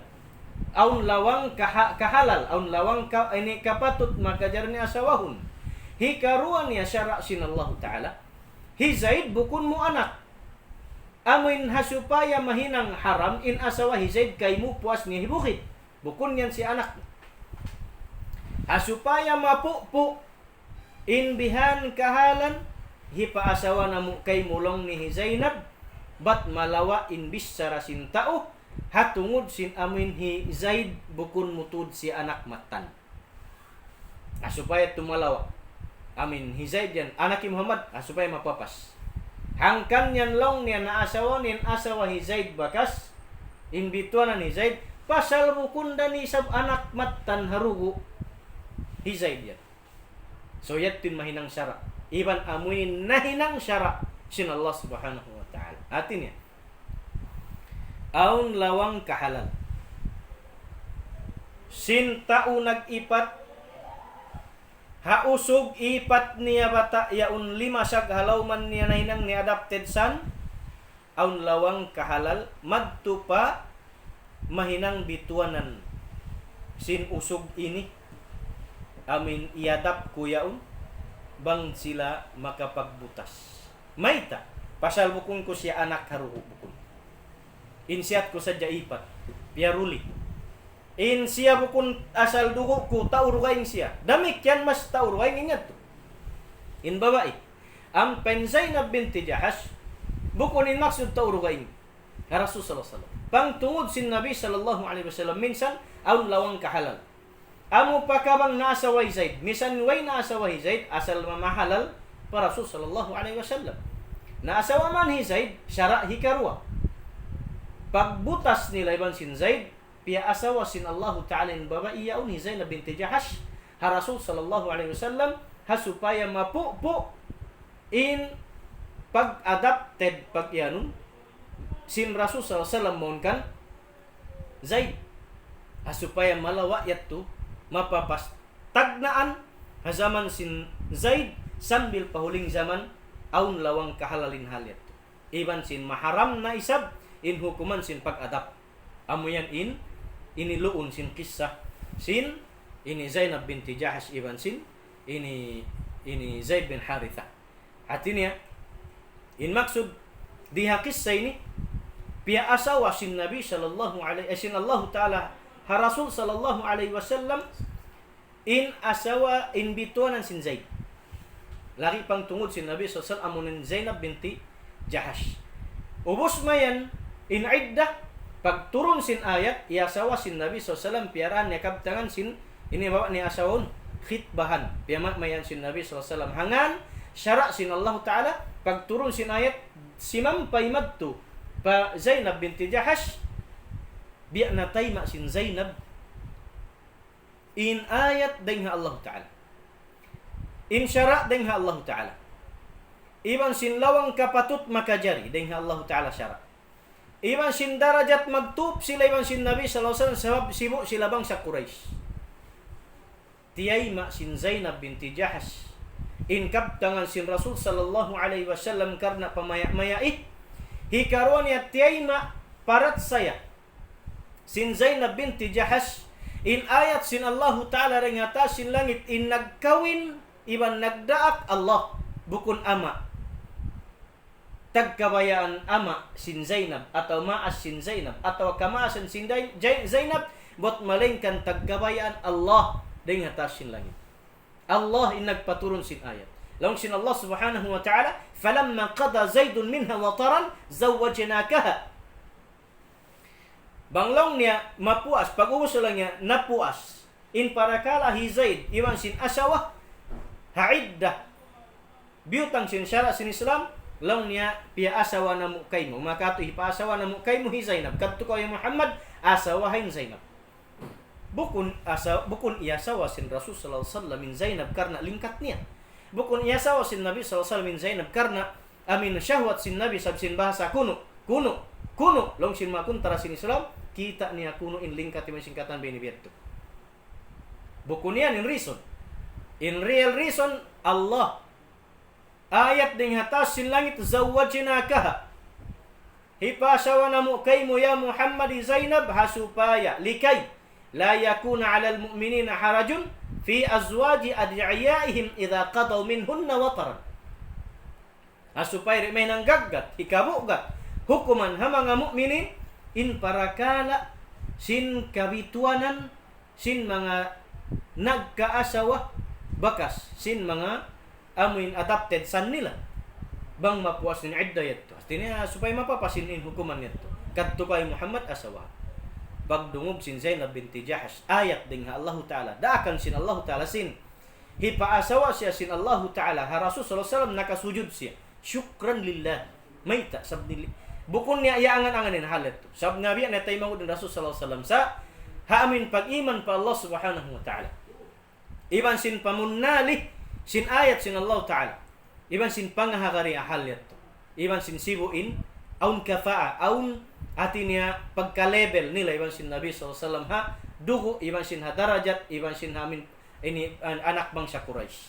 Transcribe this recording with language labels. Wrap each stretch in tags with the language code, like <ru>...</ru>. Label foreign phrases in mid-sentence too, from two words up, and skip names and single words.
<tsg>aun lawang kahalal aun lawang ini kapatut makajar ni asawahun hikaruan niya syara sin</tsg> <ar>الله تعالى</ar> <tsg>hi Zaid bukun mo anak amin hasupaya mahinang haram in asawa hi Zaid kay mo puas niya hibukit bukun yan si anak hasupaya mapupu in bihan kahalan hipa asawa na mo kay mulong ni Zainab bat malawa in bisara sin tao hatungod sin amin hi Zaid bukun mutud si anak matan. Supaya tumalawa amin hi Zaid yan anak ni Muhammad supaya mapapas. Hangkan yan long niya na asawa nin asawa hi Zaid bakas in bituanan hi Zaid pasal bukun dani sab anak matan harugo hi Zaid yan. So yatin mahinang syara. Iban amuin nahinang syara sin</tsg> <ar>الله سبحانه و تعالى.</ar> <tsg>Atin yan. Aun lawang kahalal. Sin tao nag-ipat hausog ipat niya bata yaun 5 sag halawman niya nahinang ni</tsg> <en>adopted son</en> <tsg>aun lawang kahalal madto pa mahinang bituanan sin usog ini amin iadap kuyaon bang sila makapagbutas mayta pasal bukun ko siya anak haruho bukun insiat ko sadya ipat piaruli in siya bukun asal dugo ko taurugayng siya damik yan mas taurugayng ingat to in babae ang Zainab binti Jahash bukun in maksud taurugayng</tsg> <ar>رسول صلى الله عليه وسلم</ar> <tsg>pangtungod sin</tsg> <ar>نبي صلى الله عليه وسلم</ar> <tsg>minsan aun lawang kahalal amo pa kabang naasaway Zaid misan way naasaway Zaid asal mamahalal para</tsg> <ar>رسول صلى الله عليه وسلم</ar> <tsg>naasawa man hi Zaid syara hikarwa pagbutas nila iban sin Zaid pia asawa sin</tsg> <ar>الله تعالى</ar> <tsg>in babae yaun hi Zainab binti Jahash ha</tsg> <ar>رسول صلى الله عليه وسلم</ar> <tsg>ha supaya mapupo in pag-adapted pagyanun sin</tsg> <ar>رسول صلى الله عليه وسلم</ar> <tsg>monkan Zaid ha supaya malawa yatto mapapas tagnaan ha zaman sin Zaid sambil pahuling zaman aun lawang kahalalin halyat iban sin maharam na isab in hukuman sin pag-adap amo yan iniluon sin kisah sin ini Zainab binti Jahash iban sin ini Zaid bin Haritha hatinya in maksud diha kisah ini pia asawa sin</tsg> <ar>نبي صلى الله عليه</ar> <tsg>sin</tsg> <ar>الله تعالى</ar> <tsg>ha</tsg> <ar>رسول صلى الله عليه وسلم</ar> <tsg>in asawa in bituanan sin Zaid lagi pang tungod sin</tsg> <ar>نبي صلى الله عليه</ar> <tsg>wasallam amunin Zainab binti Jahash ubos mayan in iddah pagturun sin ayat iasawa sin Nabi SAW piaraan niya kabtangan sin ini bawa ni asawon khitbahan piamat mayan sin Nabi SAW hangan syara sin</tsg> <ar>الله تعالى</ar> <tsg>pagturun sin ayat simampay madto pa Zainab binti Jahash biya natayma sin Zainab in ayat dengha</tsg> <ar>الله تعالى</ar> <tsg>in syara dengha</tsg> <ar>الله تعالى</ar> <tsg>iban sin lawang kapatut makajari dengha</tsg> <ar>الله تعالى</ar> <tsg>syara iban sin darajat magtup sila iban sin</tsg> <ar>نبي صلى الله عليه وسلم</ar> <tsg>sabab sibo sila bang sa Quraish tiyay ma sin Zainab binti Jahash in kabtangan sin</tsg> <ar>رسول صلى الله عليه وسلم</ar> <tsg>karna pamaya-mayait hikaron ya tiyay ma parat saya sin Zainab binti Jahash in ayat sin</tsg> <ar>الله تعالى</ar> <tsg>ring atas sin langit in nagkawin iban nagdaak Allah bukun ama tagkabayaan ama sin Zainab atau maas sin Zainab atau kamaasan sin Zainab bot malingkan tagkabayaan Allah dengan atas sin langit Allah inagpaturun sin ayat laung sin</tsg> <ar>الله سبحانه و تعالى فلما قضى زيد منها وطرا زوجناكها</ar> <tsg>banglong niya mapuas pag-uso lang niya napuas in parakala hi Zaid iwan sin asawa haiddah biyutang sin syara sin Islam laung niya pia asawa na mukay mo makato ipasawa na mukay mo hi Zainab kadto ko yung Muhammad asawahin Zainab bukun iasawa sin</tsg> <ar>رسول صلى الله عليه وسلم</ar> <tsg>min Zainab karena lingkat niya bukun iasawa sin</tsg> <ar>نبي صلى الله عليه وسلم</ar> <tsg>min Zainab karena amin syahwat sin Nabi sab sin bahasa kuno laung sin makun tara sin Islam kita niya kuno in lingkat yung singkatan benibiyento bukun yan in reason in</tsg> <en>real reason</en> <tsg>Allah ayat ding hatas sin langit zawwajnakaha hipasawa na mo kay mo ya Muhammad Zainab hasupaya</tsg> <ar>لكي لا يكون على المؤمنين حرج في أزواج أدعيائهم إذا قضوا منهن وطرا</ar> <tsg>hasupaya may nang gaggat ikabugat hukuman ha mga mu'minin in parakala sin kabituanan sin mga nagkaasawa bakas sin mga amuin</tsg> <en>adopted son</en> <tsg>nila bang mapuas ng idda yato Artinya supaya mapapasinin hukuman nito. Kadto kay Muhammad asawa. Pagdungog sin Zainab binti Jahash ayat dengan</tsg> <ar>الله تعالى.</ar> <tsg>Daakan sin</tsg> <ar>الله تعالى</ar> <tsg>sin. Hipaasawa siya sin</tsg> <ar>الله تعالى.</ar> <tsg>Ha</tsg> <ar>رسول صلى الله عليه وسلم</ar> <tsg>nakasujud siya.</tsg> <ar>شكرا لله.</ar> <tsg>Mayta sabdili. Bukun niya iangan-anganin halit to. Sab nabi na tay mangud ng</tsg> <ar>رسول صلى الله عليه وسلم</ar> <tsg>sa haamin pag-iman pa</tsg> <ar>الله سبحانه و تعالى.</ar> <tsg>Iban sin pamunali sin ayat sin</tsg> <ar>الله تعالى.</ar> <tsg>Iban sin pangahagari halit to. Iban sin sibuin aun kafa'a aun atinya pagka-level nila iban sin</tsg> <ar>نبي صلى الله عليه وسلم</ar> <tsg>ha dugo iban sin ha darajat iban sin hamin ini anak bangsa Quraisy.</tsg>